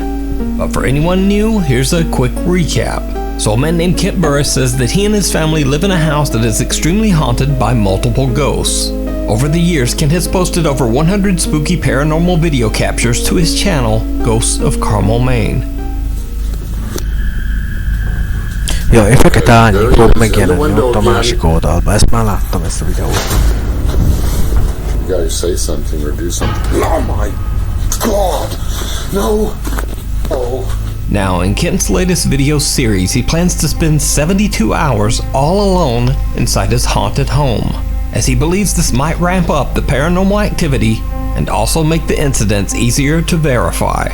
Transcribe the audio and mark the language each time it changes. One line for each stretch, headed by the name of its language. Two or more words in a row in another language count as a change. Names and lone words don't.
English: But for anyone new, here's a quick recap. So a man named Kent Burris says that he and his family live in a house that is extremely haunted by multiple ghosts. Over the years, Kent has posted over 100 spooky paranormal video captures to his channel, Ghosts of Carmel, Maine.
Hungarian: Ja, és fekete árnyék fog megjelenni ott a másik oldalba. Ezt már láttam, ezt a videót.
English: You gotta say something or do something. Oh my God! No! Oh. Now, in Kent's latest video series, he plans to spend 72 hours all alone inside his haunted home, as he believes this might ramp up the paranormal activity and also make the incidents easier to verify.